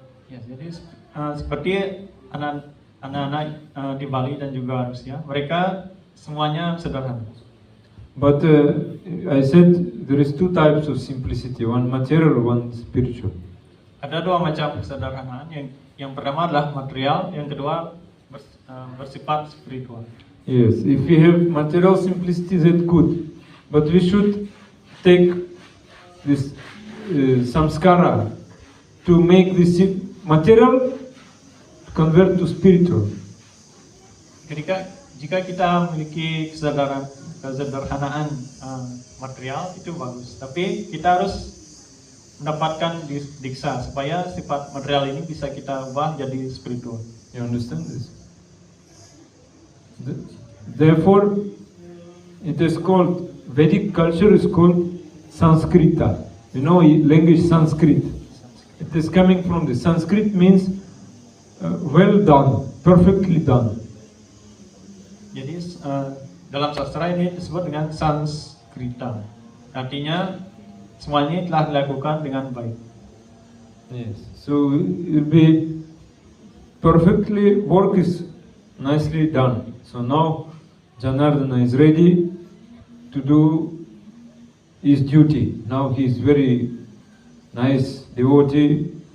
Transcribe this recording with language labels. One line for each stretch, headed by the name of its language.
Indonesian: Ya, jadi seperti anak-anak di Bali dan juga Rusia, mereka semuanya sederhana.
English: But I said there is two types of simplicity, one material, one spiritual.
Indonesian: Ada dua macam kesederhanaan, yang pertama adalah material, yang kedua bersifat spiritual.
English: Yes, if we have material simplicity, that's good. But we should take this samskara to make this material convert to spiritual.
Indonesian: Jika kita memiliki kesederhanaan material itu bagus, tapi kita harus mendapatkan diksa supaya sifat material ini bisa kita ubah jadi spiritual.
English: You understand this? Therefore, it is called, Vedic culture is called Sanskrita. You know, language Sanskrit. It is coming from the Sanskrit means well done, perfectly done.
Indonesian: Jadi dalam sastra ini disebut dengan Sanskrita. Artinya semuanya telah dilakukan dengan baik.
English: Yes. So it will be perfectly, work is nicely done. So now Janardana is ready to do his duty. Now he is very nice devotee.